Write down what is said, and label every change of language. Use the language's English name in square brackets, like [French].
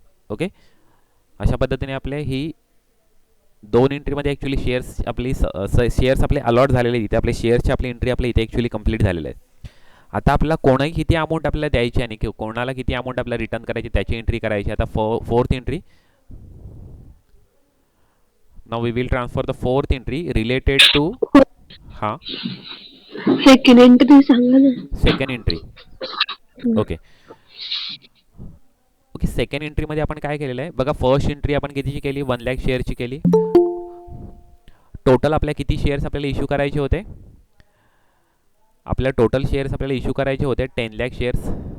[Marathi] Okay, अशा पद्धतीने आपले ही 2 एंट्रीमध्ये ॲक्च्युली शेअर्स आपले अलॉट झालेले, इथे आपले शेअर्सची आपली एंट्री आपल्या इथे ॲक्च्युली कंप्लीट झालेलं आहे। आता आपल्याला कोणाही किती अमाऊंट आपल्याला द्यायची आणि कोणाला किती अमाऊंट आपल्याला रिटर्न करायची त्याची एंट्री करायची। आता [English] fourth entry, now we will transfer the fourth entry related to हां [Marathi] सेकंड एंट्री सांगा ना। Second entry. Okay okay, second एंट्रीमध्ये आपण काय केलेलं आहे बघा, फर्स्ट एंट्री आपण कितीची केली? 1 लाख शेअरची केली। टोटल आपल्या किती शेअर्स आपल्याला इश्यू करायचे होते? आपल्या टोटल शेअर्स आपल्याला इश्यू करायचे होते 10 लाख शेअर्स।